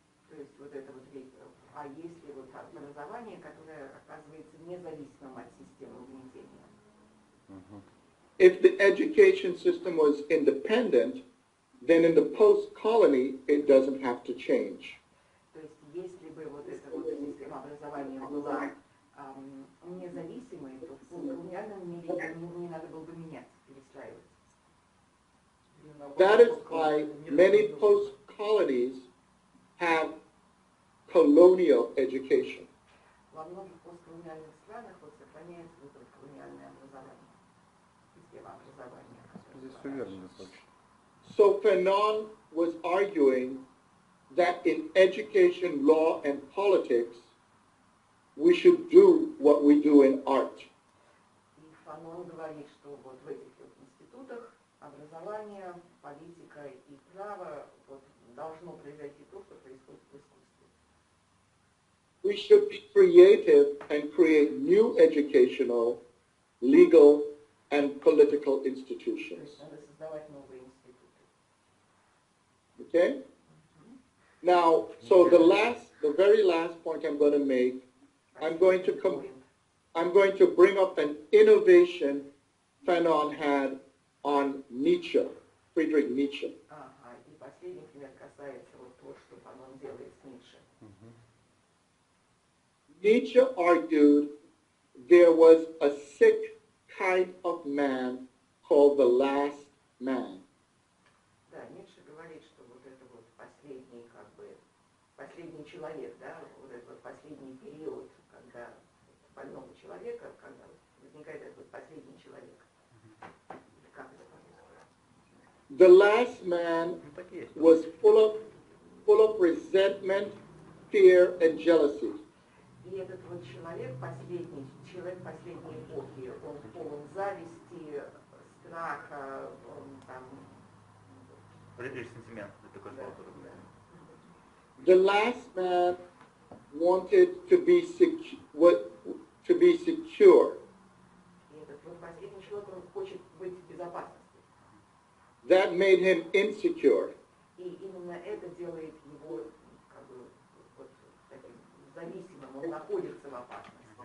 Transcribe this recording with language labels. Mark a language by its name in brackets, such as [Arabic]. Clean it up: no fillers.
[Russian] То есть вот это вот, а если вот образование, которое оказывается независимым от системы угнетения. [English] If the education system was independent, then in the post-colony, it doesn't have to change. [Russian] То есть если бы вот эта вот система образования была независимой, то в колониальном мире не надо было бы менять, перестраивать. [English] That is why many post-colonies have colonial education. [Russian] Во многих постколониальных странах вот сохраняется вот это колониальное образование, система образования. Здесь все верно достаточно. [English] So Fanon was arguing that in education, law, and politics, we should do what we do in art. [Russian] И Фанон говорит, что вот в этих вот институтах образование, политика и право вот должно произойти то, что происходит в искусстве. [English] We should be creative and create new educational, legal, and political [Russian] То [English] institutions. [Russian] есть надо создавать новые институты. Okay? [English] Now, so the very last point I'm going to make, I'm going to bring up an innovation Fanon had on Nietzsche, Friedrich Nietzsche. [Russian] Ага, и последний пример касается вот того, что Фанон делает с Ницше. [English] Nietzsche argued there was a sick kind of man called the last man. [Russian] Да, Ницше говорит, что вот это вот последний, как бы, последний человек, да, вот этот вот последний период, когда больного человека, когда возникает этот вот последний человек. Как это по-русски? [English] The last man was full of resentment, fear, and jealousy. [Russian] И этот вот человек последней эпохи, он полон зависти, страха, он там... Сентимент, такой слово. [English] The last man wanted to be secure. [Russian] И этот вот последний человек, он хочет быть в безопасности. [English] That made him insecure. [Russian] И именно это делает его как бы вот таким зависимым, он находится в опасности.